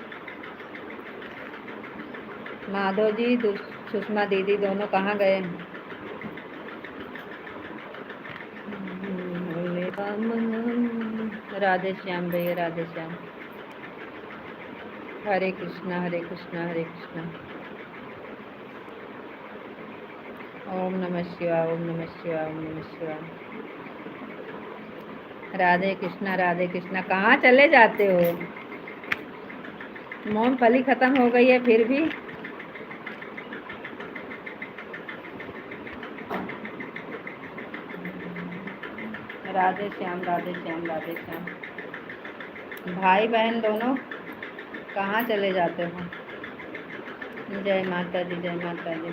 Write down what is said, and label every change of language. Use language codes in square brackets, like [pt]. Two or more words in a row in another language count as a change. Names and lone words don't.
[hi] माधव जी, सुषमा दीदी दोनों कहाँ गए। राधे श्याम भैया, राधे श्याम। हरे कृष्णा हरे कृष्णा हरे कृष्णा। ओम नमः शिवाय, ओम नमः शिवाय, ओम नमः शिवाय। राधे कृष्णा कहाँ चले जाते हो। मूंगफली खत्म हो गई है फिर भी। राधे श्याम, राधे श्याम, राधे श्याम। भाई बहन दोनों कहाँ चले जाते हो। जय माता दी, जय माता दी।